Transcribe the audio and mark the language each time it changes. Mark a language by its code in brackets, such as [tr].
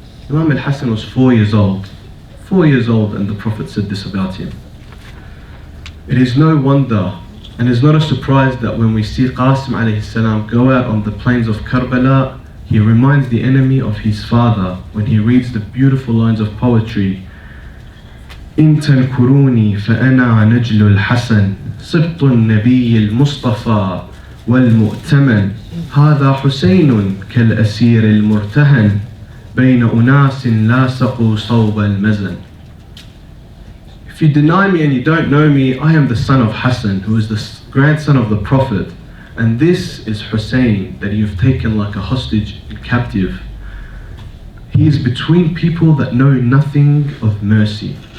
[en] Imam al-Hassan was 4 years old. 4 years old, and the Prophet said this about him. It is no wonder and it's not a surprise that when we see Qasim alayhi salam go out on the plains of Karbala, he reminds the enemy of his father when he reads the beautiful lines of poetry. [ar] إن تنكروني فأنا نجل الحسن صبط النبي المصطفى والمؤتمن هذا حسين كالأسير المرتهن بين أناس لاصقوا صوب المزن. [en] If you deny me and you don't know me, I am the son of Hassan, who is the grandson of the Prophet. And this is Hussein that you've taken like a hostage and captive. He is between people that know nothing of mercy.